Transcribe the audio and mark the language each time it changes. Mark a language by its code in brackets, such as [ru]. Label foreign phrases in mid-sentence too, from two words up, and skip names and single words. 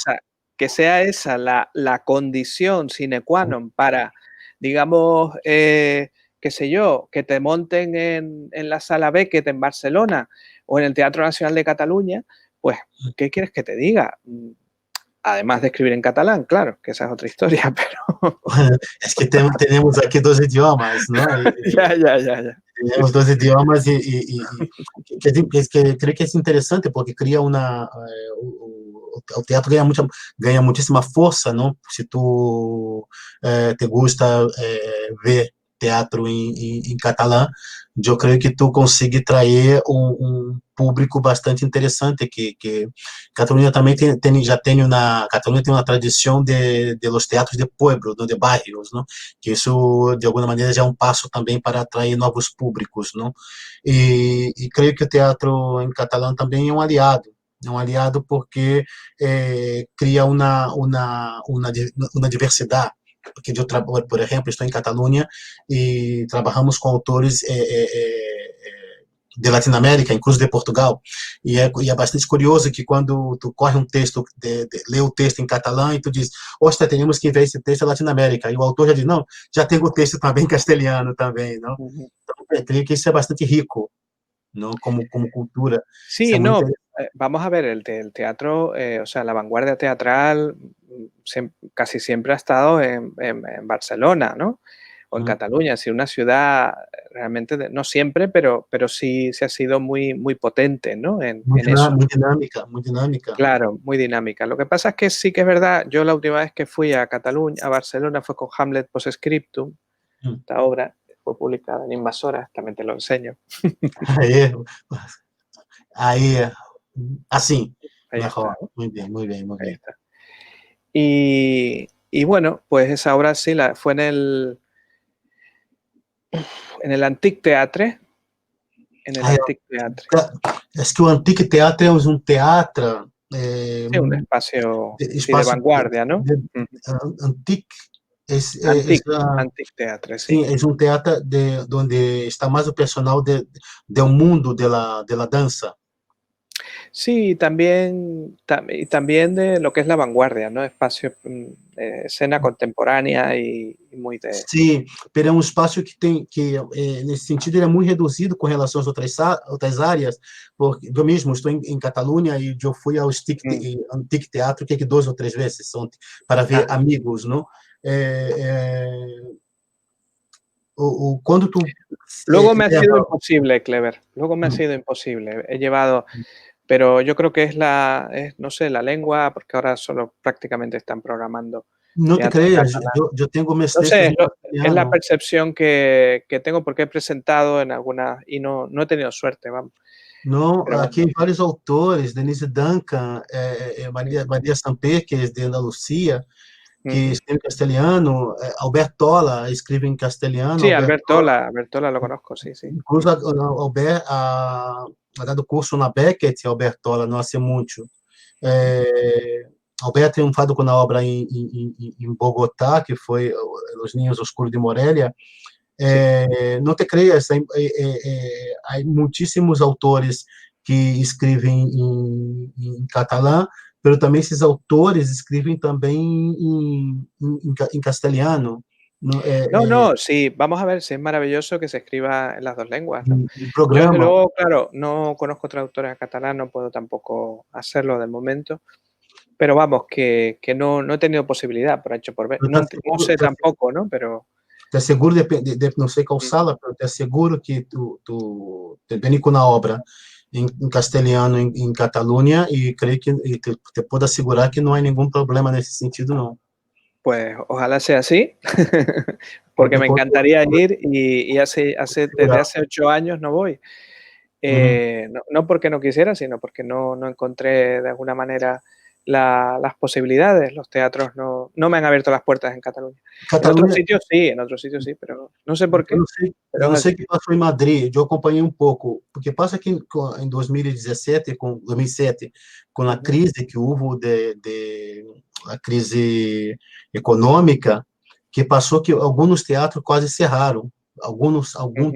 [es] que sea esa la condición [la] sine qua non [es] para, digamos, qué sé yo, que te monten en la Sala Beckett en Barcelona o en el Teatro Nacional de Cataluña, pues, ¿qué quieres que te diga? Además de escribir en catalán, claro, que esa es otra historia, pero [pt] É que temos aqui 2 idiomas, não? [es] ya, ya, ya, ya. [pt] Temos 2 idiomas que creio que é interessante porque cria o teatro ganha muitíssima força, não? Se tu [es] te gusta [pt] ver teatro em catalã, eu creio que tu consegue trazer público bastante interessante que Catalunha também Catalunha tem uma tradição de [es] los teatros de pueblo, [pt] não? De bairros, não? Que isso de alguma maneira já é um passo também para atrair novos públicos, não? E creio que o teatro em catalão também é um aliado porque cria uma diversidade, porque eu trabalho, por exemplo, estou em Catalunha e trabalhamos com autores de Latinoamérica, incluso de Portugal, e é bastante curioso que quando tu corre um texto, lê o texto em catalão e tu diz, ostra, temos que ver esse texto em Latinoamérica, e o autor já diz, não, já tem o texto também em castelhano também, não? Ujú. Então, eu creio que isso é bastante rico, não? Como cultura, isso é [es] Sí, [pt] muito [es] no, [pt] interessante. [es] vamos a ver, el teatro, o sea, la vanguardia teatral casi siempre ha estado en Barcelona, ¿no? O en Cataluña, sí, una ciudad realmente, no siempre, pero sí, sí ha sido muy, muy potente, ¿no? En eso. [pt] Muito dinâmica. [es] Claro, muy dinámica. Lo que pasa es que sí que es verdad, yo la última vez que fui a Cataluña, a Barcelona, fue con Hamlet Postscriptum, Hum. esta obra fue publicada en Invasora, también te lo enseño. [pt] Aí, aí, assim, [es] Ahí está, mejor, [pt] muito bem, muito bem, muito [es] ahí [pt] bem. [es] está. Y bueno, pues esa obra sí fue en el Antic Teatre, en el [pt] Aí, [es] Antic Teatre. [pt] acho que o Antique Teatro é teatro, [es] Sí, un espacio, sí, de [pt] espaço [es] vanguardia, ¿no? [pt] de Ujú. antique, [es] Antic, Antic Teatre, sí. [pt] sim, é teatro onde está mais o personal do mundo [es] de la [pt] dança. [es] Sí, y también de lo que es la vanguardia, ¿no? Espacio, escena contemporánea y muy de... [pt] Sim, pero é um espaço nesse sentido, ele é muito reduzido com relação às outras áreas, porque eu mesmo estou em Catalunha e eu fui ao Mm, Antique Teatro que 2 ou 3 vezes para ver ah, amigos, não? É, é, quando tu [es] Luego me ha sido [pt] leva... [es] imposible, Clever. Luego me ha sido imposible. He llevado, pero yo creo que no sé, la lengua, porque ahora solo prácticamente están programando [pt] Não te [es] teatro en [pt] creas, [es] catalán. [pt] eu tenho meus [es] No [pt] textos [es] sé, [pt] em [es] es la [pt] castelhano. [es] percepción que tengo porque he presentado en algunas y no he tenido suerte, vamos. [pt] Não, [es] Pero bueno. [pt] aqui vários autores, Denise Duncan, Maria Samper, que é de Andalucia, que Ujú. escreve em castelhano, Albertola escreve em castelhano, [es] Sí, [pt] Albertola, [es] Albertola lo conozco, sí, sí. [pt] incluso ha dado curso na Beckett, Albertola, não há muito. Alberto triunfado com a obra em Bogotá, que foi Os Ninhos Oscuros de Morelia. [es] Sí. [pt] Não te creas, há muitíssimos autores que escrevem em catalã, mas também esses autores escrevem também em castelhano. [es] No, No, sí, vamos a ver si es maravilloso que se escriba en las dos lenguas, ¿no? [pt] em [es] Yo, desde [pt] programa. [es] luego, claro, no conozco traductores a catalán, no puedo tampoco hacerlo de momento, pero vamos, que no he tenido posibilidad por H por B. [pt] Eu [es] No sé tampoco, ¿no? Pero [pt] te asseguro, não sei qual sala, eu te asseguro que tu te vem com a obra em castelhano, em Catalunha, e creio que te puedo assegurar que não há nenhum problema nesse sentido, não. [es] pues ojalá sea así, porque [pt] Pode, [es] me [pt] pode, [es] encantaría [pt] pode [es] ir y desde [pt] assegurar. [es] hace 8 años no voy. Uhum. No porque no quisiera, sino porque no encontré de alguna manera las posibilidades. Los teatros no me han abierto las puertas en Cataluña. [pt] Catalunha, [es] En otros sitios sí, pero no sé por qué, [pt] eu [es] pero [pt] não [es] es [pt] sei o [es] así. [pt] que passou em Madrid, eu acompanhei um pouco, porque passa que em 2017, 2007, com a Ujú, crise que houve a crise econômica, que passou que alguns teatros quase cerraram, algum